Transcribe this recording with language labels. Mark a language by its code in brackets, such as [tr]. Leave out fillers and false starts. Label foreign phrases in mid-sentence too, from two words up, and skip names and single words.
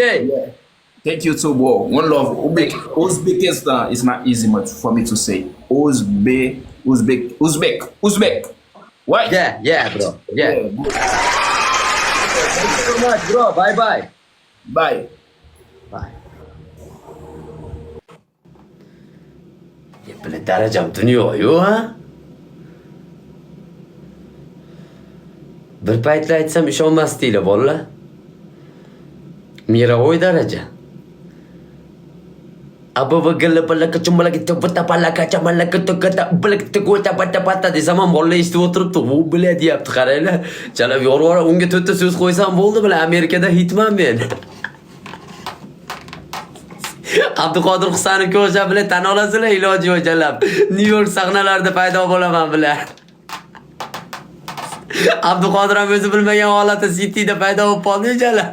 [en] Yeah. Thank you too, bro. One love. Uzbekistan is not easy much for me to say. Uzbek. What? Yeah, bro. Yeah. Thank you so much, bro. Bye bye. Bye. Bye. [tr] Böyle derecem dönüyor ha? [uz] Bir paytlar aytsam ishonmas deylar bolalar. Mirovoy daraja. Ababa gala bala kachumbala gitti bata pala kachamala katukata bala tukuta bata bata desam ham bolalar eshitib o'tiribdi. U biladi deyapti, qaranglar. Chalab yorvora unga to'rtta so'z qo'ysam bo'ldi bilan Amerikada hitman men. Abduqodir Husanov ko'rsha bilan tan olasizlar, iloji yo'q jalab. New York sahnalarida paydo bo'laman bilan. Abduqodir ham o'zi bilmagan holatda City'da paydo bo'lib qoldi jalab.